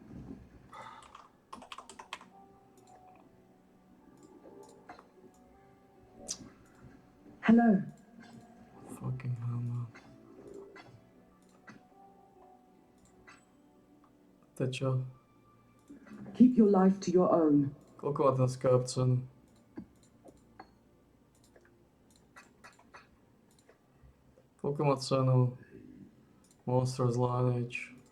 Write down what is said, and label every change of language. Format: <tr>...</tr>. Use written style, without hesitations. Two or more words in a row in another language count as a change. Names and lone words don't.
<en>Hello. Fucking hell, man.</en> <sk>To čo?</sk> <en>Keep your life to your own.</en> <sk>Koľko má ten skarb cenu? Koľko má cenu Monsters Lineage?</sk>